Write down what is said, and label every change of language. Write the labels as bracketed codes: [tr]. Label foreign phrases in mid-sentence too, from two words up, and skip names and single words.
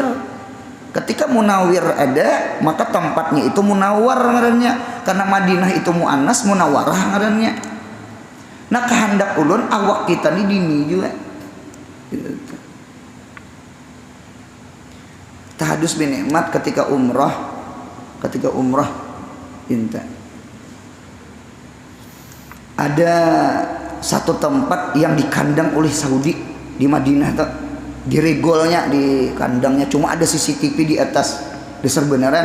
[bjn] Ketika munawwir ada, maka tempatnya itu munawwar ngarannya. Karena Madinah itu muannas, munawwarah ngarannya. Nah kehendak ulun awak kita ni dini juga. [ar] تحدث بالنعمة [id] ketika umrah inta. Ada satu tempat yang dikandang oleh Saudi di Madinah tuh. Di regolnya, di kandangnya cuma ada CCTV di atas dasar beneran.